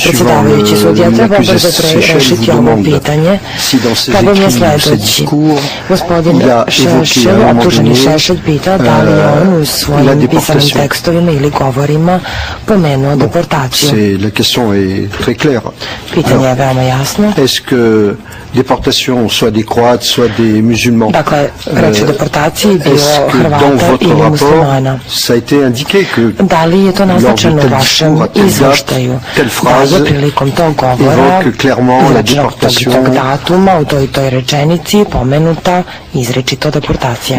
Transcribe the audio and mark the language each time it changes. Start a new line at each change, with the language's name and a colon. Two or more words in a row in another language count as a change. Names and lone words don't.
Serbian: Predsjedavajući sudija treba brzo rešiti ovo pitanje. Problem je sledeći. Gospodin Šešelj, optuženi Šešelj, pita da li je on u svojim pisanim tekstovima ili govorima pomenuo deportaciju. Pitanje je veoma jasno.
French: Déportation soit des Croates, soit des musulmans.
Serbian: Dakle, reč o deportaciji bio Hrvata ili muslimana. Da li je to naznačeno u vašem izveštaju? Da je prilikom tog govora, izrečenog tog datuma, u toj rečenici pomenuta izrečito deportacija.